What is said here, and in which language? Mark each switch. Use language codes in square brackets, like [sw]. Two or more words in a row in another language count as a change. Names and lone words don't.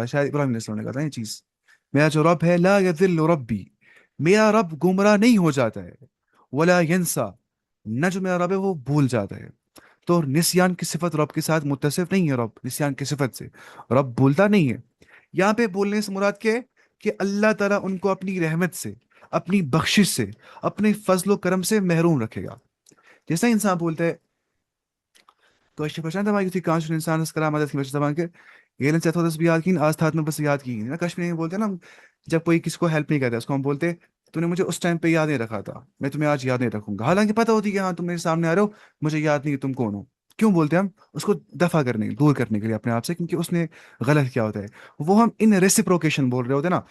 [ur] شاید ابراہیم علیہ السلام نے کہا تھا یہ چیز. میرا جو رب ہے، [ar] لا یضل ربی، [ur] میرا رب گمراہ نہیں ہو جاتا ہے، [ar] ولا ینسا، [ur] نہ جو میرا رب ہے وہ بھول جاتا ہے. تو نسیان کی صفت رب کے ساتھ متصف نہیں ہے. رب نسیان کی صفت سے، رب بھولتا نہیں ہے. یہاں پہ بولنے سے مراد کیا ہے؟ کہ اللہ تعالیٰ ان کو اپنی رحمت سے، اپنی بخشش سے، اپنے فضل و کرم سے محروم رکھے گا. جیسا انسان بولتا ہے [ks] کٲشِر پٲٹھۍ چھِ نہ دَپان یُتھُے کانٛہہ چھُنہٕ اِنسانَس کران مدد کینٛہہ، چھِ دَپان کہ ییٚلہِ نہٕ ژےٚ تھوٚوتھس بہٕ یاد کِہیٖنۍ آج تھاو نہٕ بہٕ ژٕ یاد کِہیٖنۍ نا. [ur] کشمیری میں بولتے ہیں نا جب کوئی کسی کو ہیلپ نہیں کرتا اس کو ہم بولتے تو نے مجھے اس ٹائم پہ یاد نہیں رکھا تھا، میں تمہیں آج یاد نہیں رکھوں گا. حالانکہ پتہ ہوتی کہ ہاں تم میرے سامنے آ رہے ہو، مجھے یاد نہیں کہ تم کون ہو. کیوں بولتے ہیں ہم؟ اس کو دفع کرنے، دور کرنے کے لیے اپنے آپ سے، کیونکہ اس نے غلط کیا ہوتا ہے، وہ ہم [en] in reciprocation [ur] بول رہے ہوتے ہیں نا.